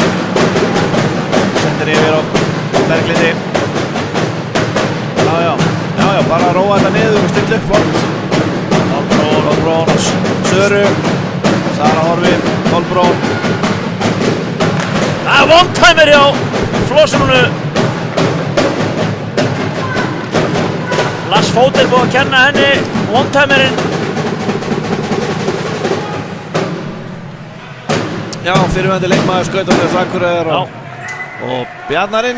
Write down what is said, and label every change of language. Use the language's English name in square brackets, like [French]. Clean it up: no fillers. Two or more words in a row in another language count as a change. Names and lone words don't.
[Icelandic] Sendir yfir á Berglindi. Já, bara að róa þetta niður og stilla upp flott. Kolbrón og Söru. Sara Horfi, Kolbrón. Það er one-timer hjá Flóssonu. Lars Fót búið að kenna henni one-timerinn. Já, fyrirverandi leikmaður Skautarfélags Akureyrar og Bjarnarins.